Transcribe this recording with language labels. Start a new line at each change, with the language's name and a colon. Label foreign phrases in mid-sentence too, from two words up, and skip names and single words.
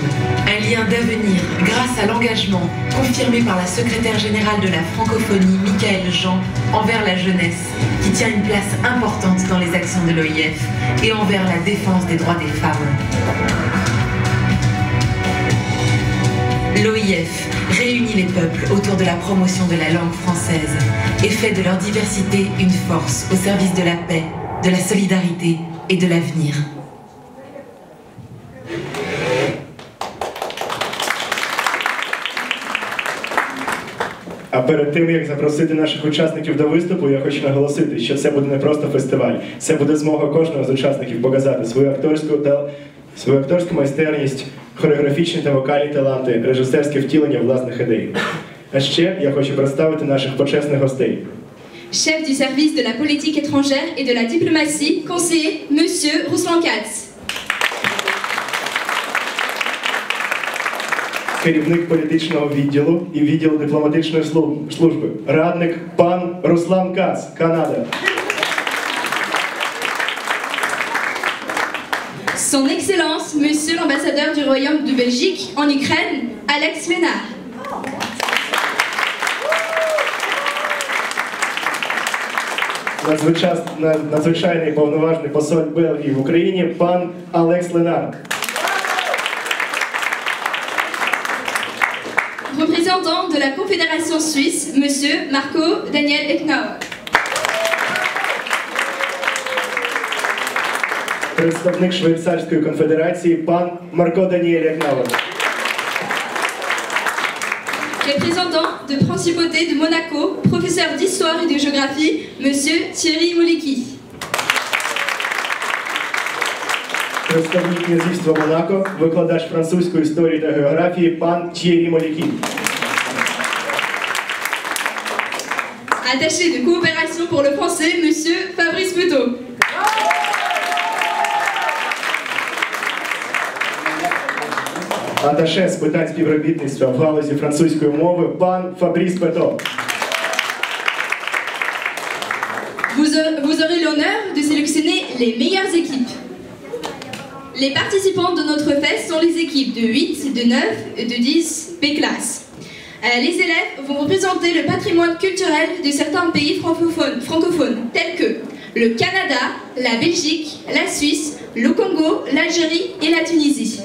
French: Un lien d'avenir grâce à l'engagement confirmé par la secrétaire générale de la francophonie, Michaëlle Jean, envers la jeunesse, qui tient une place importante dans les actions de l'OIF et envers la défense des droits des femmes. L'OIF réunit les peuples autour de la promotion de la langue française et fait de leur diversité une force au service de la paix, de la solidarité et de l'avenir.
Ukrainian: А перед тим, як запросити наших учасників до виступу, я хочу наголосити, що це буде не просто фестиваль. Це буде змога кожного з учасників показати свою акторську майстерність, хореографічні та вокальні таланти, режисерське втілення власних ідей. А ще я хочу представити наших почесних гостей.
French: Chef du service de la politique étrangère et de la diplomatie, conseiller, Monsieur Ruslan Katz.
Ukrainian: Керівник політичного відділу і відділу дипломатичної служби, радник пан Руслан Кац, Канада.
French: Son Excellence, Monsieur l'ambassadeur du Royaume de Belgique en Ukraine, Alex Lénard.
Ukrainian: Надзвичайний повноважний посол Бельгії в Україні, пан Алекс Ленар.
French: Représentant de la Confédération suisse, Monsieur Marco Daniel Eknauer.
Ukrainian: Представник Швейцарської конфедерації, пан Марко Даніель Екнауер.
French: Représentant de Principauté de Monaco, professeur d'histoire et de géographie, Monsieur Thierry Moliki.
Ukrainian: Представник князівства Монако, викладач французької історії та географії, пан Т'єрі Молікі.
French: Attaché de coopération pour le français, Monsieur Fabrice Petot.
Ukrainian: Аташе з питань співробітництва в галузі французької мови пан Фабріс Пето.
French: Vous aurez l'honneur de sélectionner les meilleures équipes. Les participants de notre fête sont les équipes de 8, de 9 et de 10 B classes. Les élèves vont représenter le patrimoine culturel de certains pays francophones, tels que le Canada, la Belgique, la Suisse, le Congo, l'Algérie et la Tunisie.